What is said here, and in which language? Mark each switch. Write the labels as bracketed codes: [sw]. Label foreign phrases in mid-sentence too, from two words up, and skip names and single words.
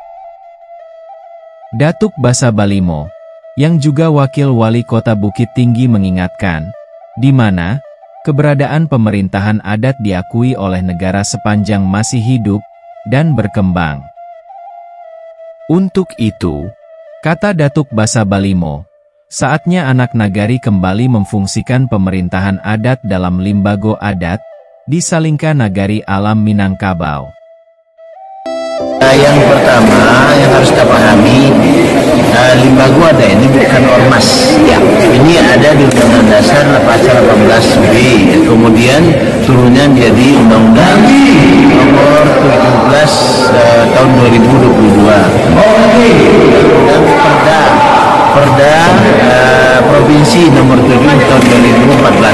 [id] Datuk Basa Balimo, yang juga wakil wali kota Bukit Tinggi mengingatkan, di mana keberadaan pemerintahan adat diakui oleh negara sepanjang masih hidup dan berkembang. Untuk itu, kata Datuk Basa Balimo, saatnya anak nagari kembali memfungsikan pemerintahan adat dalam Limbago Adat di Salingka Nagari Alam Minangkabau. Yang pertama yang harus kita pahami, Limbago Adat ini bukan ormas. Ini ada di Undang-Undang Dasar Pasal 18B, kemudian turunnya menjadi Undang-Undang Nomor 17 tahun 2022 dan Perda Provinsi Nomor 7 tahun 2014.